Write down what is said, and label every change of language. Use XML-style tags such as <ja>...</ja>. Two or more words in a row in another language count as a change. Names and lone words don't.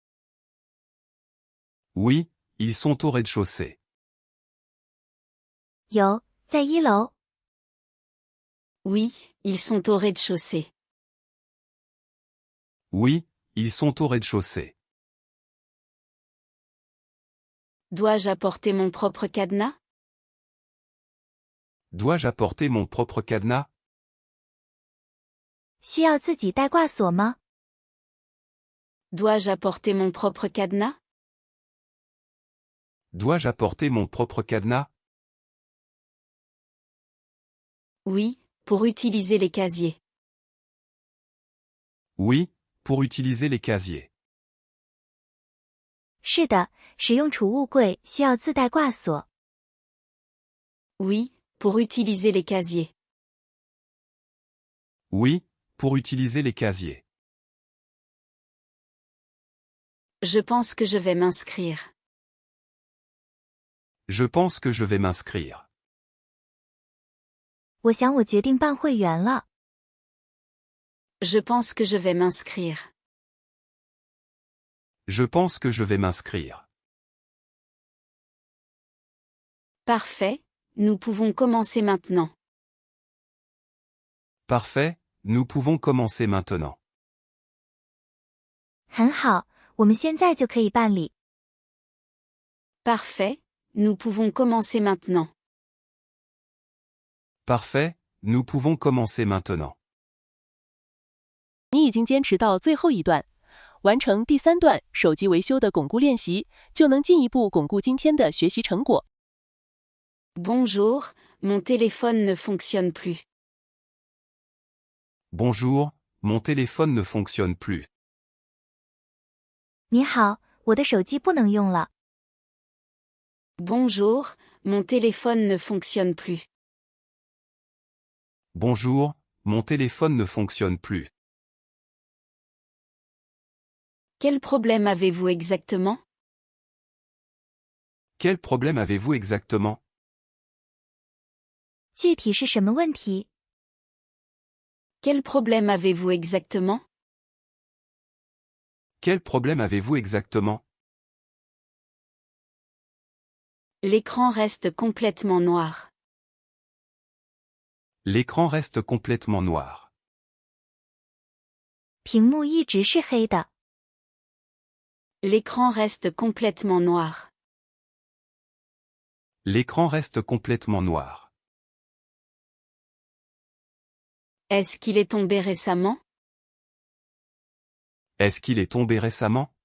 <fr>Oui, ils sont au rez-de-chaussée.</fr> <zh>有，在1楼。</zh> <fr>Oui, ils sont au rez-de-chaussée. Oui, ils sont au rez-de-chaussée. Dois-je apporter mon propre cadenas? Dois-je apporter mon propre cadenas?</fr> <zh>需要自己带挂锁吗？</zh> <fr>Dois-je apporter mon propre cadenas? Dois-je apporter mon propre cadenas? Oui, pour utiliser les casiers. Oui, pour utiliser les casiers.</fr> <zh>是的，使用储物柜需要自带挂锁。</zh> <fr>Oui, pour utiliser les casiers. Oui, pour utiliser les casiers. Je pense que je vais m'inscrire. Je pense que je vais m'inscrire.</fr> <zh>我想我决定办会员了。</zh> <fr>Je pense que je vais m'inscrire. Je pense que je vais m'inscrire. Parfait, nous pouvons commencer maintenant. Parfait, nous pouvons commencer maintenant.</fr> <zh>很好，我们现在就可以办理。</zh> <fr>Parfait, nous pouvons commencer maintenant. Parfait, nous pouvons commencer maintenant.</fr> <zh>你已经坚持到最后一段，完成第3段手机维修的巩固练习，就能进一步巩固今天的学习成果。</zh> <fr>Bonjour, mon téléphone ne fonctionne plus. Bonjour, mon téléphone ne fonctionne plus.</fr> <zh>你好，我的手机不能用了。</zh> <fr>Bonjour, mon téléphone ne fonctionne plus. Bonjour, mon téléphone ne fonctionne plus. Quel problème avez-vous exactement? Quel problème avez-vous exactement?</fr> <zh>具体是什么问题？</zh> <fr>Quel problème avez-vous exactement? Quel problème avez-vous exactement? L'écran reste complètement noir. L'écran reste complètement noir.</fr> <zh>屏幕一直是黑的。</zh> <fr>L'écran reste complètement noir. L'écran reste complètement noir. Est-ce qu'il est tombé récemment? Est-ce qu'il est tombé récemment?</fr>